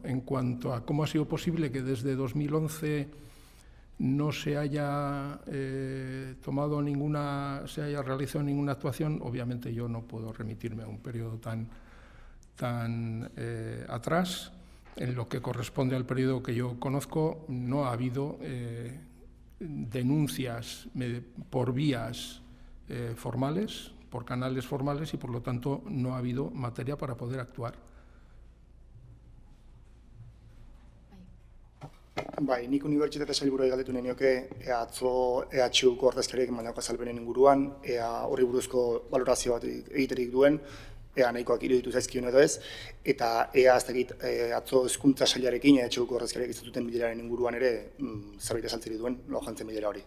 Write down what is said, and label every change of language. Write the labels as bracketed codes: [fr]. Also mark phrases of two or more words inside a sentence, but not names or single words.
[es] En cuanto a cómo ha sido posible que desde 2011 no se haya realizado ninguna actuación, obviamente yo no puedo remitirme a un periodo tan atrás. En lo que corresponde al periodo que yo conozco, no ha habido denuncias por vías formales, por canales formales, y por lo tanto no ha habido materia para poder actuar. [eu] Bai, nik unibertsitate sailburuari galdetu nahi nioke atzo EHUko ordezkariak emandako azalpenen inguruan, horri buruzko valorazio bat egiterik duen, nahikoak iruditu zaizkion edo ez, eta ez dakit atzo hezkuntza sailarekin EHUko ordezkariak izatuten bileraren inguruan ere zerbait azaltzerik duen, lo jantzen bilera hori.